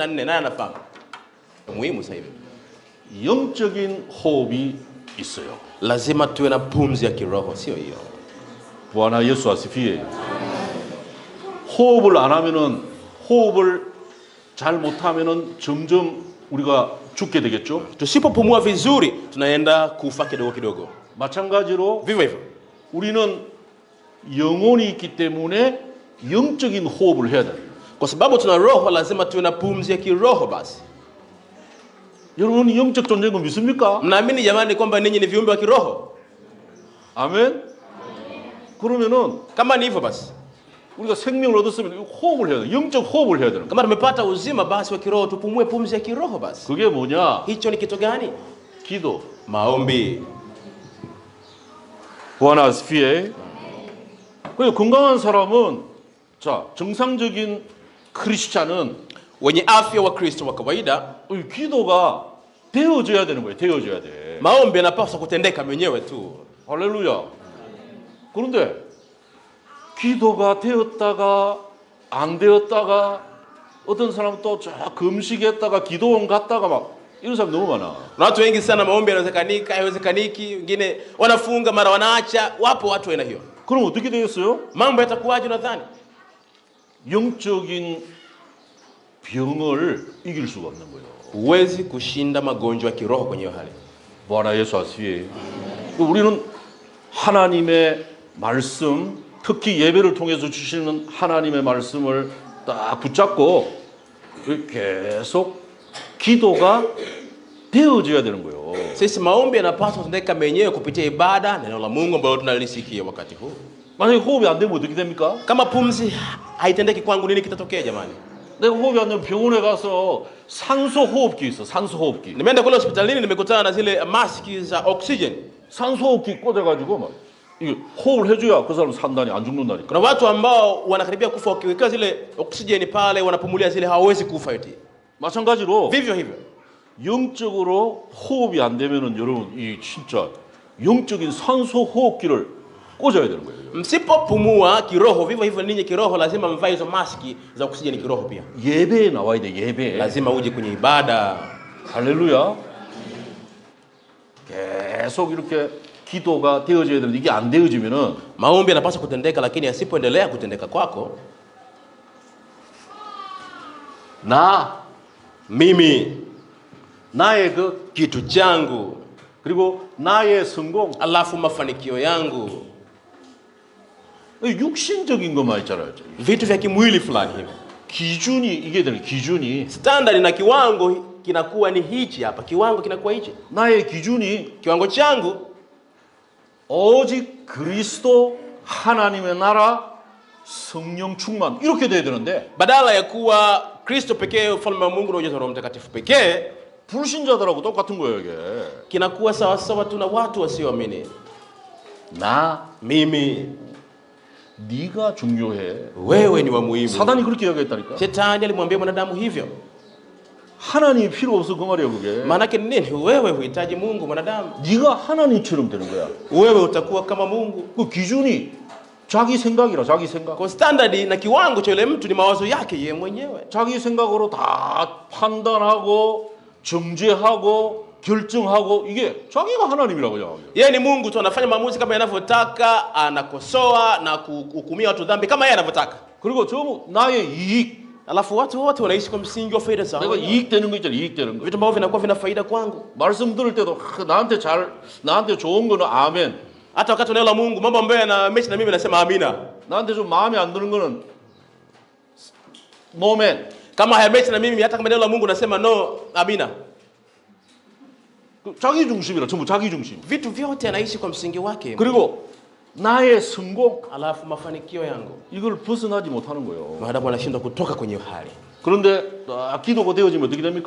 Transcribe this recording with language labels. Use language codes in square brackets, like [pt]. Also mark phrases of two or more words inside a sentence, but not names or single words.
[sw] Naye anafahamu. Muhimu sasa hivi. [ko] 영적인 호흡이 있어요. [sw] Lazima tuwe na pumzi ya kiroho, sio hiyo. Bwana Yesu asifiwe. [ko] 호흡을 안 하면은 호흡을 잘 못하면은 점점 우리가 죽게 되겠죠. [sw] Tusipopumua vizuri tunaenda kufa kidogo kidogo. [ko] 마찬가지로 [sw] Vivyo hivyo. [ko] 우리는 영혼이 있기 때문에 영적인 호흡을 해야 돼요. [sw] Kwa sababu tuna roho, lazima tuwe na pumzi ya kiroho basi. [ko] 여러분 영적 존재인 거 믿습니까? [sw] Mnaamini jamani kwamba ninyi ni viumbe wa kiroho? [ko] 아멘. 그러면은 [sw] Kama ni hivyo basi, [ko] 우리가 생명을 얻었으면 호흡을 해야 돼. 영적 호흡을 해야 되는 거야. [sw] kama tumepata uzima basi wa kiroho, tupumue pumzi ya kiroho basi. [ko] 그게 뭐냐? [sw] Hicho ni kitu gani? [ko] 기도. [sw] Maombi. Bwana asifiwe. [ko] 그 건강한 사람은 자, 정상적인 크리스찬은 [sw] Wenye afya wa Kristo wa kawaida, [ko] 기도가 되어져야 되는 거예요. 되어져야 돼. [sw] maombi yanapaswa kutendeka mwenyewe tu. [ko] 할렐루야. 그런데 기도가 되었다가 안 되었다가 어떤 사람은 또 금식했다가 기도원 갔다가 막 이런 사람 너무 많아. [sw] Na watu wengi sana maombi yanawezekanika, haiwezekaniki, wengine wanafunga mara wanaacha, wapo watu aina hiyo. [ko] 그럼 어떻게 되겠어요? [sw] Mambo yatakuwaje nadhani? [ko] 영적인 병을 이길 수가 없는 거예요. [sw] Huwezi kushinda magonjwa ya kiroho kwenye hiyo hali. Bwana Yesu asifiwe. [ko] 우리는 하나님의 말씀, 특히 예배를 통해서 주시는 하나님의 말씀을 딱 붙잡고 계속 기도가 되어져야 되는 거예요. [sw] Sisi maombi yanapaswa kutendeka mwenyewe kupitia ibada, neno la Mungu ambalo tunalisikia wakati huu. [ko] 만약에 호흡이 안 되면 어떻게 됩니까? [sw] Kama pumzi haitendeki kwangu, nini kitatokea jamani? [ko] 내가 호흡이 안 되면 병원에 가서 산소 호흡기 있어. 산소 호흡기. [sw] Nimeenda kule hospitalini, nimekutana na zile maski za oxygen. [ko] 산소 호흡기 꽂아가지고 막 이게 호흡을 해줘야 그 사람 산다니 안 죽는다니까. [sw] Kuna watu ambao wanakaribia kufa wakiweka zile oxygen pale, wanapumulia zile, hawawezi kufa eti. [ko] 마찬가지로 [sw] Vivyo hivyo, [ko] 영적으로 호흡이 안 되면은 여러분 이 진짜 영적인 산소 호흡기를 꽂아야 되는 거예요. [sw] msipopumua kiroho, vivyo hivyo ninyi kiroho lazima mvae hizo maski za oksijeni kiroho pia. [ko] 예배에 나와야 돼. 예배에. [sw] Lazima uje kwenye ibada. [ko] 할렐루야. 계속 이렇게 기도가 되어져야 되는데 이게 안 되어지면은 [sw] Maombi yanapaswa kutendeka, lakini yasipoendelea kutendeka kwako, [ko] 나 [sw] mimi, [ko] 나의 그 [sw] kitu changu, [ko] 그리고 나의 성공 [sw] alafu mafanikio yangu, [ko] 육신적인 것만 있잖아요. [sw] vitu vya kimwili fulani hivi. [ko] 기준이 이게 되는 기준이 [sw] Standard na kiwango kinakuwa ni hichi hapa, kiwango kinakuwa hichi. [ko] 나의 기준이 [sw] Kiwango changu [ko] 오직 그리스도 하나님의 나라 성령 충만 이렇게 돼야 되는데 [sw] badala ya kuwa Kristo pekee, ufalme wa Mungu na ujazo wa Roho Mtakatifu pekee, [ko] 불신자들하고 똑같은 거예요 이게. [sw] kinakuwa sawa sawa tu na watu wasioamini. [ko] 나 [sw] Mimi, [ko] 네가 중요해. [sw] wewe ni wa muhimu. [ko] 사단이 그렇게 이야기했다니까. [sw] Shetani alimwambia mwanadamu hivyo. [ko] 하나님이 필요 없어 그 말이야 그게. [sw] Maana yake ni nini? Wewe huhitaji Mungu mwanadamu. [ko] 네가 하나님처럼 되는 거야. [sw] Wewe utakuwa kama Mungu. [ko] 그 기준이 자기 생각이라 자기 생각. [sw] Kwa standard na kiwango cha yule mtu ni mawazo yake yeye mwenyewe. [ko] 자기 생각으로 다 판단하고 정죄하고 결정하고 이게 자기가 하나님이라고 생각해요. [sw] Yeye ni Mungu tu, anafanya maamuzi kama yanavyotaka, anakosoa na kuhukumia watu dhambi kama yeye anavyotaka. [ko] 그리고 전부 나의 이익. [sw] Alafu watu wote wanaishi kwa msingi wa faida zao. [ko] 내가 이익 되는 거 있잖아. 이익 되는 거. [sw] Vitu ambavyo vinakuwa vina faida kwangu. [ko] 말씀 들을 때도 나한테 좋은 거는 아멘. [sw] Hata wakati neno la Mungu, mambo ambayo yanamechi na mimi nasema amina. [ko] 나한테 좀 마음에 안 드는 거는 노멘. [sw] Kama hayamechi na mimi, hata kama neno la Mungu nasema no, amina. [ko] 자기 중심이라 전부 자기 중심. [sw] Vitu vyote anaishi kwa msingi wake. [ko] 그리고 나의 성공 [sw] Alafu mafanikio yangu, [ko] 이걸 벗어나지 못하는 거예요. [sw] maadamu anashindwa kutoka kwenye hali. [ko] 그런데 기도가 되어지면 어떻게 됩니까?